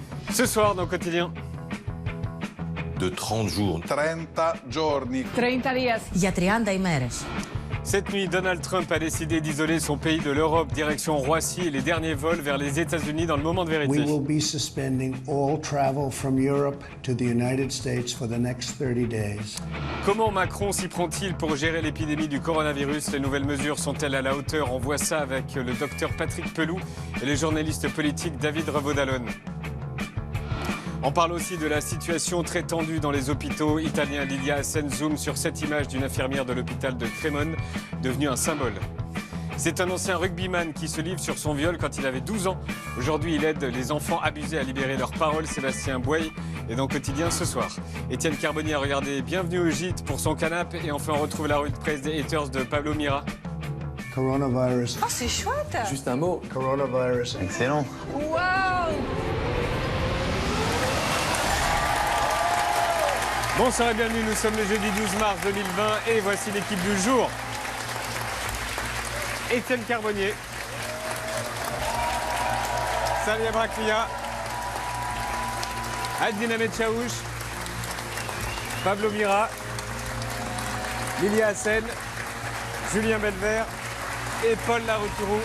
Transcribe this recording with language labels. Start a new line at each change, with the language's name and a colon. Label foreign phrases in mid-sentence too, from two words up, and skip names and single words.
French: Ce soir, dans Quotidien. De 30 jours.
Italian: 30 giorni.
Spanish: 30 días.
Greek: Για 30 ημέρες.
French: Cette nuit, Donald Trump a décidé d'isoler son pays de l'Europe, direction Roissy et les derniers vols vers les États-Unis dans le moment de vérité.
English: We will be suspending all travel from Europe to the United States for the next 30 days.
French: Comment Macron s'y prend-il pour gérer l'épidémie du coronavirus? Les nouvelles mesures sont-elles à la hauteur? On voit ça avec le docteur Patrick Pelloux et le journaliste politique David Revaud-Dallon. On parle aussi de la situation très tendue dans les hôpitaux italiens. Lilia Hassen zoom sur cette image d'une infirmière de l'hôpital de Crémone, devenue un symbole. C'est un ancien rugbyman qui se livre sur son viol quand il avait 12 ans. Aujourd'hui, il aide les enfants abusés à libérer leurs paroles. Sébastien Boye est dans Quotidien ce soir. Étienne Carbonnier a regardé Bienvenue au gîte pour son canapé. Et enfin, on retrouve la revue de presse des haters de Pablo Mira. Coronavirus. Oh, c'est chouette. Juste un mot. Coronavirus. Excellent. Waouh. Bonsoir et bienvenue, nous sommes le jeudi 12 mars 2020 et voici l'équipe du jour. Étienne Carbonnier, Samia Braclia, Adine Ahmed Chaouch, Pablo Mira, Lilia Hassen, Julien Belvert et Paul Laroutourou.